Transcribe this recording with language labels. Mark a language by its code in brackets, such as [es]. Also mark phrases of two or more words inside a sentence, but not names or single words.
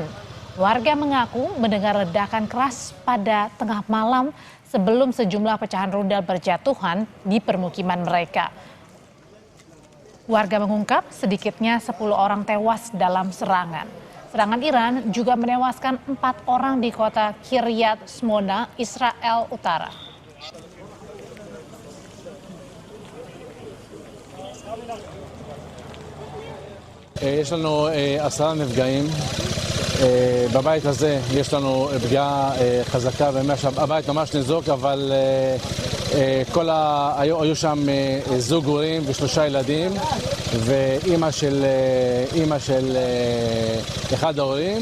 [id] Warga mengaku mendengar ledakan keras pada tengah malam sebelum sejumlah pecahan rudal berjatuhan di permukiman mereka. Warga mengungkap sedikitnya 10 orang tewas dalam serangan. Serangan Iran juga menewaskan 4 orang di kota Kiryat Shmona, Israel Utara. [he] יש לנו 10 נפגעים. בבית הזה יש לנו פגיעה חזקה, הבית ממש ניזוק, אבל היו שם זוג הורים ו3 ילדים ואימא של אחד ההורים.